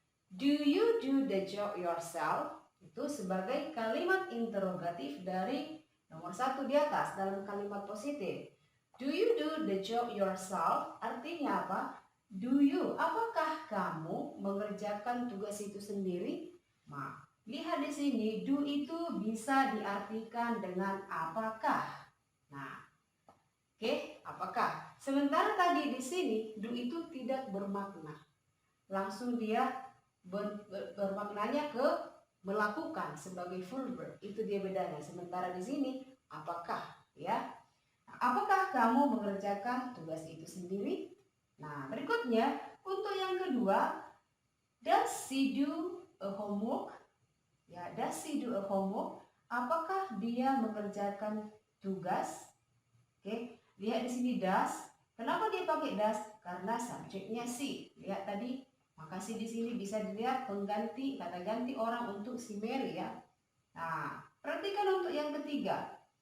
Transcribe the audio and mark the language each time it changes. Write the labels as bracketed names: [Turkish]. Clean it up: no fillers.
[English] Do you do the job yourself? [Indonesian] Itu sebagai kalimat interrogatif dari nomor 1 di atas dalam kalimat positif. [English] Do you do the job yourself? [Indonesian] Artinya apa? [English] Do you? [Indonesian] Apakah kamu mengerjakan tugas itu sendiri? Nah, lihat di sini, do itu bisa diartikan dengan apakah. Nah, oke, apakah? Sementara tadi di sini, do itu tidak bermakna. Langsung dia bermaknanya ke melakukan sebagai full verb. Itu dia bedanya. Sementara di sini, apakah ya? Apakah kamu mengerjakan tugas itu sendiri? Nah, berikutnya untuk yang kedua, [English] does she do a homework? Ya, does she do a homework? [Indonesian] Apakah dia mengerjakan tugas? Oke, lihat di sini does. Kenapa dia pakai does? Karena subjeknya she. Lihat tadi, makasih di sini bisa dilihat pengganti kata ganti orang untuk si Mary ya. Nah, perhatikan untuk yang ketiga.